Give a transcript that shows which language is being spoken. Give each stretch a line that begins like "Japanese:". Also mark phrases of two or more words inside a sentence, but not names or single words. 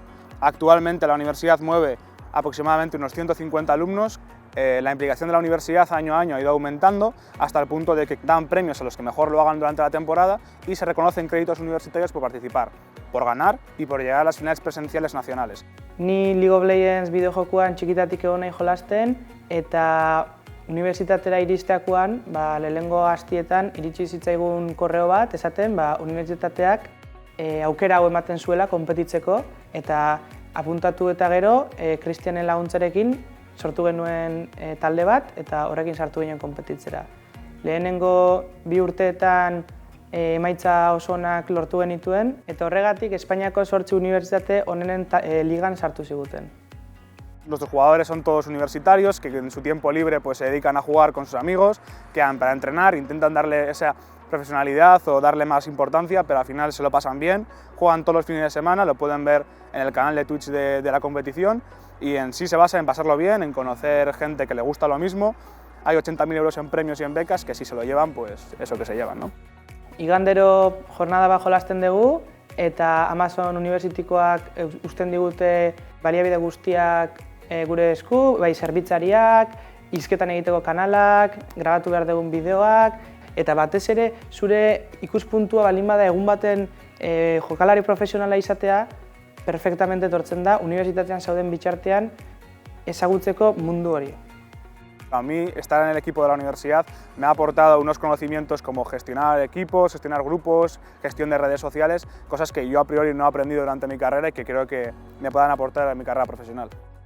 Spanish: Actualmente la universidad mueve aproximadamente unos 150 alumnos. La implicación de la universidad año a año ha ido aumentando hasta el punto de que dan premios a los que mejor lo hagan durante la temporada y se reconocen créditos universitarios por participar, por ganar y por llegar a las finales presenciales nacionales.
Basque: Ni League of Legends bideojokoan txikitatik egon nahi jolasten eta unibertsitatera iristeakoan lehenengo astietan iritsi zitzaigun korreo bat esaten unibertsitateak aukera hau ematen zuela konpetitzeko eta apuntatu eta gero Kristianen laguntzarekin sortu genuen talde bat eta horrekin sartu ginen konpetitzera. Lehenengo 2 urteetan emaitza oso onak lortu genituen eta horregatik Espainiako 8 unibertsitate onenen ligan sartu ziguten.
Spanish: Nuestros jugadores son todos universitarios que en su tiempo libre pues, se dedican a jugar con sus amigos, quedan para entrenar, intentan darle esa profesionalidad o darle más importancia, pero al final se lo pasan bien, juegan todos los fines de semana, lo pueden ver en el canal de Twitch de la competición y en sí se basa en pasarlo bien, en conocer gente que le gusta lo mismo. Hay 80.000 euros en premios y en becas que si se lo llevan, pues eso que se llevan, ¿no?
Basque: Igandero jornada bat jolasten dugu eta Amazon Universitykoak uzten digute baliabide guztiak gure esku, bai zerbitzariak, hizketan egiteko kanalak, grabatu behar dugun bideoak, eta batez ere zure ikuspuntua baldin bada egun baten jokalari profesionala izatea, perfectamente etortzen da unibertsitatean zauden bitartean ezagutzeko mundu hori.
Spanish: A mí estar en el equipo de la universidad me ha aportado unos conocimientos como gestionar equipos, gestionar grupos, gestión de redes sociales, cosas que yo a priori no he aprendido durante mi carrera y que creo que me puedan aportar a mi carrera profesional.